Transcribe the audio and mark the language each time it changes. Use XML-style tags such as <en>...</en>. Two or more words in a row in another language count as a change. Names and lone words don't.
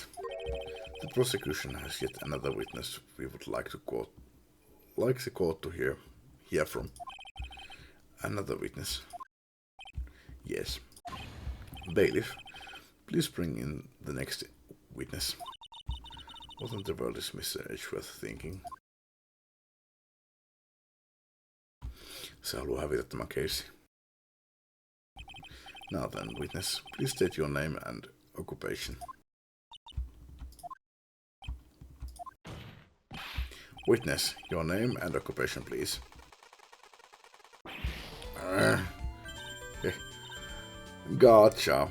<en>The prosecution has yet another witness we would like the court to hear from. Another witness. Yes. Bailiff, please bring in the next witness. What in the world is Mr. Edgeworth thinking?</en> <fi>Se haluaa hävitä tämän case.</fi> <en>Now then, witness, please state your name and occupation. Witness, your name and occupation, please. Gotcha.</en>